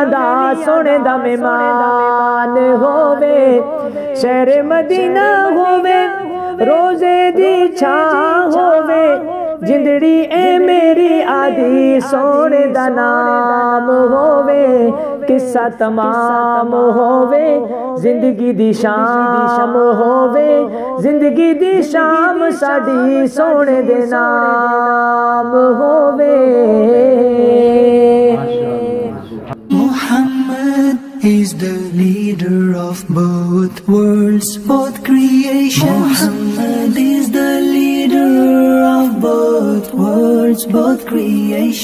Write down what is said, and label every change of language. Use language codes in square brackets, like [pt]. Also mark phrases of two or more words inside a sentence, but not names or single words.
[pa] دا سونے دا مہمان ہووے شہر مدینہ ہووے روزے دی چھاں ہووے جندڑی اے میری آدی سونے دا نام ہووے قصہ تمام ہووے زندگی دی شام ہووے زندگی دی شام ساڈی سونے دے نام ہووے [en] Muhammad is the leader of both worlds, both creation. Muhammad is the leader of both worlds, both creation.